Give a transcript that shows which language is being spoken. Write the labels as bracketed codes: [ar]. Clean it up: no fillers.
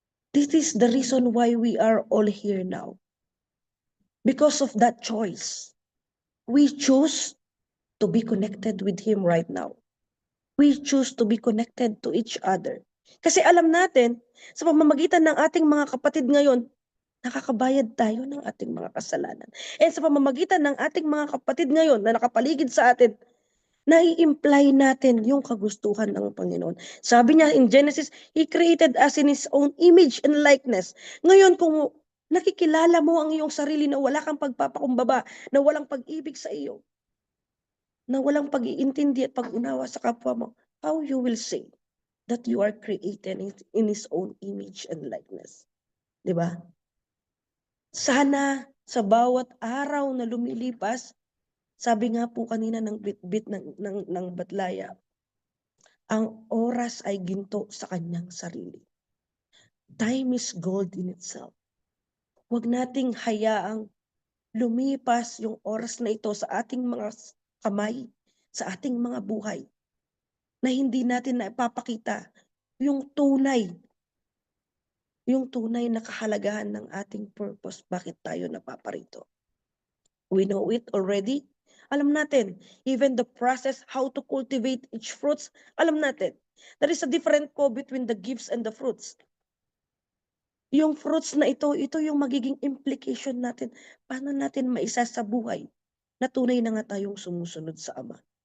[en] This is the reason why we are all here now. Because of that choice. We choose to be connected with Him right now. We choose to be connected to each other. [tl] Kasi alam natin, sa pamamagitan ng ating mga kapatid ngayon, nakakabayad tayo ng ating mga kasalanan. And sa pamamagitan ng ating mga kapatid ngayon na nakapaligid sa atin, nai-imply natin yung kagustuhan ng Panginoon. Sabi niya [en] in Genesis, He created us in His own image and likeness. [tl] Ngayon, kung nakikilala mo ang iyong sarili na wala kang pagpapakumbaba, na walang pag-ibig sa iyo, na walang pag-iintindi at pag-unawa sa kapwa mo, [en] how you will say that you are created in His own image and likeness? [tl] Diba? Sana sa bawat araw na lumilipas, sabi nga po kanina ng bit-bit ng Batlaya, ang oras ay ginto sa kanyang sarili. [en] Time is gold in itself. [tl] Huwag nating hayaang lumipas yung oras na ito sa ating mga kamay, sa ating mga buhay, na hindi natin naipapakita yung tunay na kahalagahan ng ating purpose, bakit tayo napaparito. [en] We know it already. [tl] Alam natin, [en] even the process, how to cultivate each fruits, [tl] alam natin. [en] There is a difference po between the gifts and the fruits. [tl] Yung fruits na ito yung magiging implication natin. Paano natin maisa sa buhay na tunay na nga tayong sumusunod sa Ama.